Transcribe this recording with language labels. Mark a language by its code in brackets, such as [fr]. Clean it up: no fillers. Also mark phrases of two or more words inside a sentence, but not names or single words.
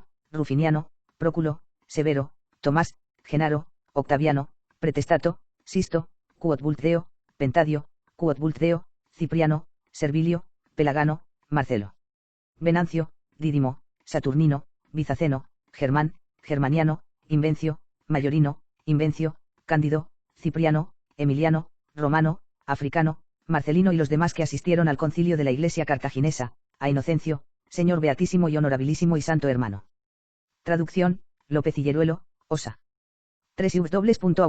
[es] Rufiniano, Próculo, Severo, Tomás, Genaro, Octaviano, Pretestato, Sisto, Cuotbultdeo, Pentadio, Cuotbultdeo, Cipriano, Servilio, Pelagano, Marcelo, Venancio, Dídimo, Saturnino, Bizaceno, Germán, Germaniano, Invencio, Mayorino, Invencio, Cándido, Cipriano, Emiliano, Romano, Africano, Marcelino y los demás que asistieron al concilio de la iglesia cartaginesa, a Inocencio, Señor Beatísimo y Honorabilísimo y Santo Hermano. Traducción, López y Lleruelo, Osa.